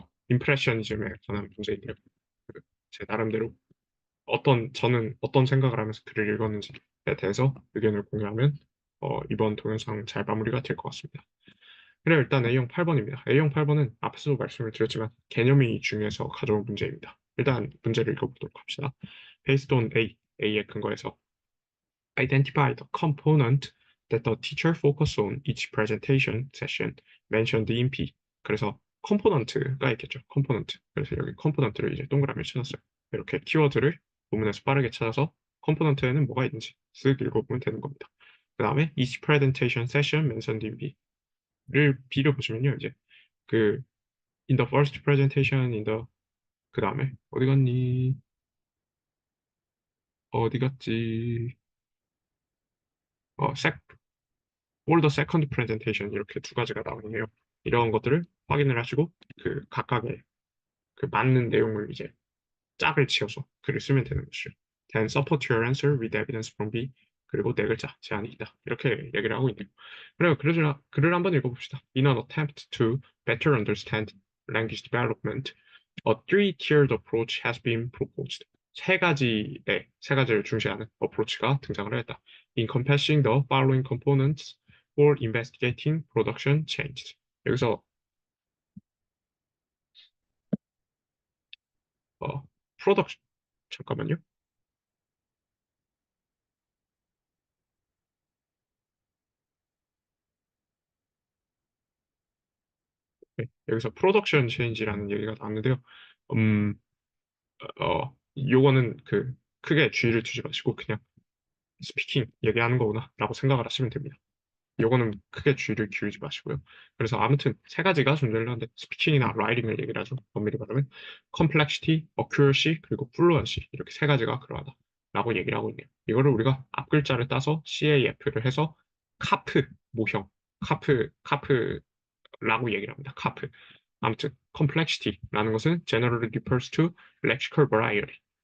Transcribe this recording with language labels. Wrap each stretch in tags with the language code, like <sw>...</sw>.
<ko>임프레셔니즘에 관한 문제인데요. 제 나름대로 저는 어떤 생각을 하면서 글을 읽었는지에 대해서 의견을 공유하면 이번 동영상 잘 마무리가 될 것 같습니다. 그래 일단 A형 8번입니다. A형 8번은 앞에서도 말씀을 드렸지만 개념이 중요해서 가져온 문제입니다. 일단 문제를 읽어보도록 합시다.</ko> <en>Based on A</en> <ko>에 근거해서</ko> <en>identify the component that the teacher focus on each presentation session mentioned in P.</en> <ko>그래서 컴포넌트가 있겠죠. 컴포넌트. 그래서 여기 컴포넌트를 이제 동그라미를 쳐놨어요. 이렇게 키워드를 본문에서 빠르게 찾아서 컴포넌트에는 뭐가 있는지 쓱 읽어보면 되는 겁니다. 그 다음에</ko> <en>each presentation session mentioned in B</en> <ko>를 보시면요. 이제 그</ko> <en>in the first presentation</en> <ko>그 다음에 어디 갔니? 어디 갔지?</ko> <en>sec all the second presentation</en> <ko>이렇게 두 가지가 나오네요. 이런 것들을 확인을 하시고 그 각각의 그 맞는 내용을 이제 짝을 지어서 글을 쓰면 되는 것이죠.</ko> <en>Then support your answer with evidence from B.</en> <ko>그리고 네 글자 제한이 있다. 이렇게 얘기를 하고 있네요. 그래요. 글을 한번 읽어봅시다.</ko> <en>In an attempt to better understand language development, a three-tiered approach has been proposed.</en> <ko>세 가지를 중시하는 어프로치가 등장을 했다.</ko> <en>Encompassing the following components for investigating production changes.</en> <ko>여기서 프로덕션 잠깐만요. 네, 여기서 프로덕션 체인지라는 얘기가 나왔는데요. 음, 요거는 크게 주의를 두지 마시고 그냥 스피킹 얘기하는 거구나라고 생각을 하시면 됩니다. 요거는 크게 주의를 기울이지 마시고요. 그래서 아무튼 세 가지가 존재를 하는데 스피킹이나 라이팅을 얘기를 하죠. 엄밀히 말하면 complexity, accuracy, 그리고 fluency 이렇게 세 가지가 그러하다라고 얘기를 하고 있네요. 이거를 우리가 앞글자를 따서 CAF를 해서 카프 모형, 카프라고 얘기를 합니다. 카프. 아무튼</ko> <en>complexity</en> <ko>라는 것은</ko> <en>generally refers to lexical variety.</en>